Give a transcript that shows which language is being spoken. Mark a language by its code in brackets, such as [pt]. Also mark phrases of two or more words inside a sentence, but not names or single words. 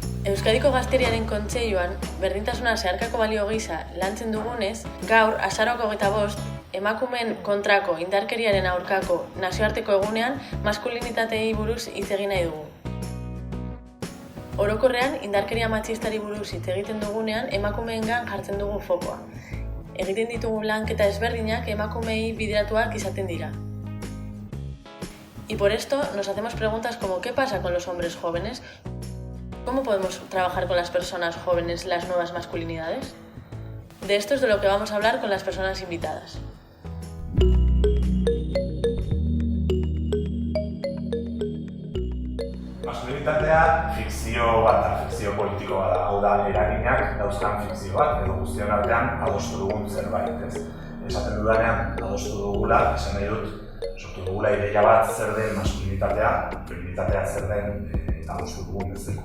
[eu] Euskadiko Gazteriaren Kontseiluan, berdintasuna zeharkako balio gisa lantzen dugunez, gaur, azaroak 25, emakumeen kontrako indarkeriaren aurkako nazioarteko egunean maskulinitateei buruz hitz egin nahi dugu. Orokorrean, indarkeria matxistari buruz hitz egiten dugunean emakumeengan jartzen dugu fokoa. Egiten ditugu lanketa ezberdinak emakumeei bideratuak izaten dira. [es] Y por esto nos hacemos preguntas como ¿qué pasa con los hombres jóvenes? ¿Cómo podemos trabajar con las personas jóvenes las nuevas masculinidades? De esto es de lo que vamos a hablar con las personas invitadas. [eu] Maskulinitatea fikzio bat da, fikzio politiko bat da. Hau da, eraginak dauzkan fikzio bat, edo guztion artean adostu dugun zerbait, ez? Esaten dudanean adostu dugula, esan nahi dut, sortu dugula ideia bat zer den maskulinitatea, feminitatea zer den adostu dugun bezala.